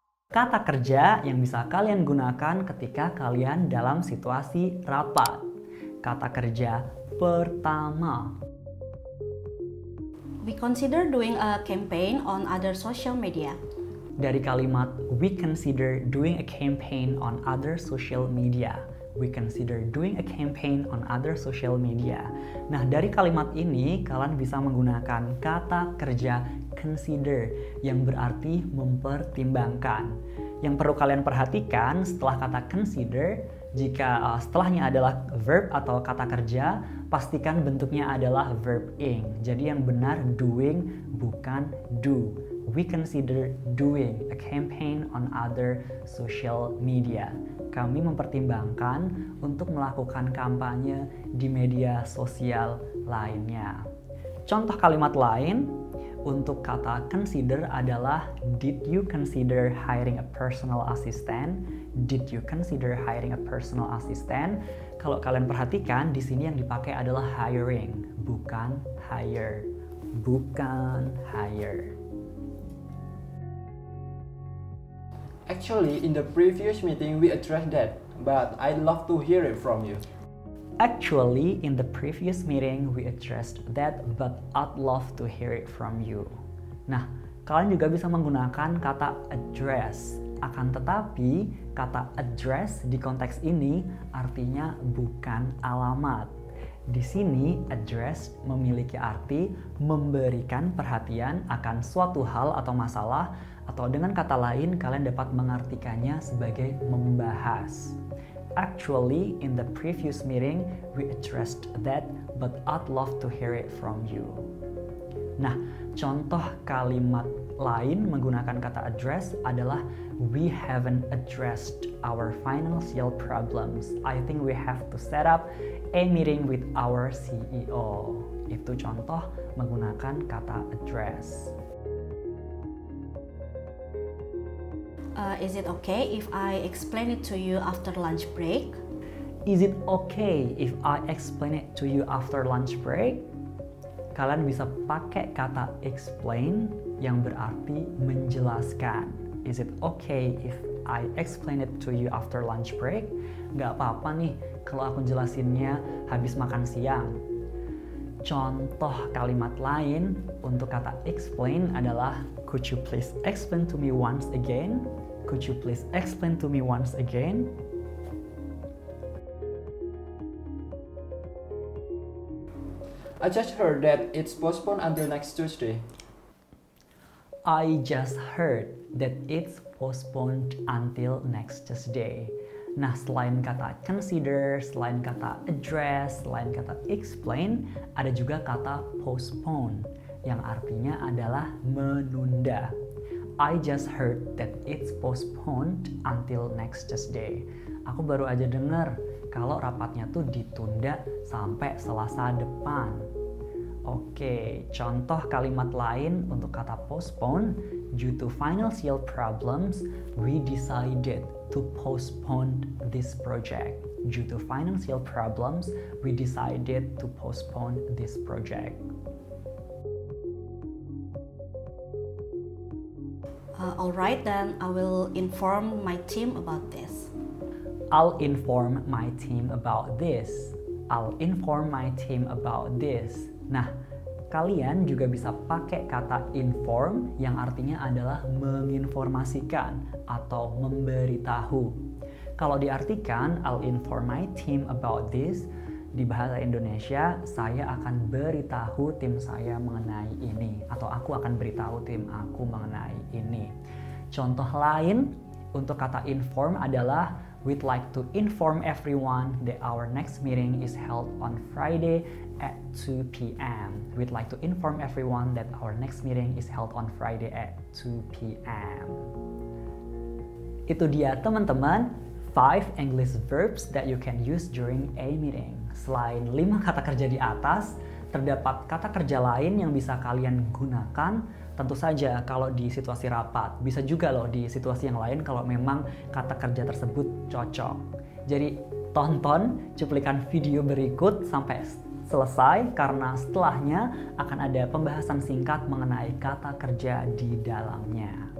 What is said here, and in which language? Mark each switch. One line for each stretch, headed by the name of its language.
Indonesian: Kata kerja yang bisa kalian gunakan ketika kalian dalam situasi rapat. Kata kerja pertama.
English: We consider doing a campaign on other social media.
Indonesian: Dari kalimat
English: we consider doing a campaign on other social media. We consider doing a campaign on other social media.
Indonesian: Nah, dari kalimat ini kalian bisa menggunakan kata kerja consider yang berarti mempertimbangkan. Yang perlu kalian perhatikan setelah kata consider, jika setelahnya adalah verb atau kata kerja, pastikan bentuknya adalah verb ing. Jadi yang benar doing bukan do.
English: We consider doing a campaign on other social media.
Indonesian: Kami mempertimbangkan untuk melakukan kampanye di media sosial lainnya. Contoh kalimat lain untuk kata consider adalah
English: did you consider hiring a personal assistant? Did you consider hiring a personal assistant?
Indonesian: Kalau kalian perhatikan di sini yang dipakai adalah hiring, bukan hire. Bukan hire.
English: Actually, in the previous meeting we addressed that, but I'd love to hear it from you. Actually, in the previous meeting we addressed that, but I'd love to hear it from you.
Indonesian: Nah, kalian juga bisa menggunakan kata address. Akan tetapi, kata address di konteks ini artinya bukan alamat. Di sini, address memiliki arti memberikan perhatian akan suatu hal atau masalah, atau dengan kata lain kalian dapat mengartikannya sebagai membahas.
English: Actually, in the previous meeting, we addressed that, but I'd love to hear it from you.
Indonesian: Nah, contoh kalimat lain menggunakan kata address adalah
English: we haven't addressed our financial problems. I think we have to set up a meeting with our CEO.
Indonesian: Itu contoh menggunakan kata address.
English: Is it okay if I explain it to you after lunch break? Is it okay if I explain it to you after lunch break?
Indonesian: Kalian bisa pakai kata explain yang berarti menjelaskan.
English: Is it okay if I explain it to you after lunch break?
Indonesian: Gak apa-apa nih kalau aku jelasinnya habis makan siang. Contoh kalimat lain untuk kata explain adalah
English: could you please explain to me once again? Could you please explain to me once again? I just heard that it's postponed until next Tuesday. I just heard that it's postponed until next Tuesday.
Indonesian: Nah, selain kata consider, selain kata address, selain kata explain, ada juga kata postpone yang artinya adalah menunda.
English: I just heard that it's postponed until next Tuesday.
Indonesian: Aku baru aja dengar kalau rapatnya tuh ditunda sampai Selasa depan. Oke, contoh kalimat lain untuk kata postpone.
English: Due to financial problems, we decided to postpone this project. Due to financial problems, we decided to postpone this project. Alright, then I will inform my team about this. I'll inform my team about this. I'll inform my team about this.
Indonesian: Nah, kalian juga bisa pakai kata inform yang artinya adalah menginformasikan atau memberitahu. Kalau diartikan,
English: I'll inform my team about this,
Indonesian: di bahasa Indonesia, saya akan beritahu tim saya mengenai ini. Atau aku akan beritahu tim aku mengenai ini. Contoh lain untuk kata inform adalah
English: we'd like to inform everyone that our next meeting is held on Friday at 2 p.m. We'd like to inform everyone that our next meeting is held on Friday at 2 p.m.
Indonesian: Itu dia teman-teman,
English: 5 English verbs that you can use during a meeting.
Indonesian: Selain 5 kata kerja di atas, terdapat kata kerja lain yang bisa kalian gunakan. Tentu saja kalau di situasi rapat, bisa juga loh di situasi yang lain kalau memang kata kerja tersebut cocok. Jadi tonton cuplikan video berikut sampai selesai karena setelahnya akan ada pembahasan singkat mengenai kata kerja di dalamnya.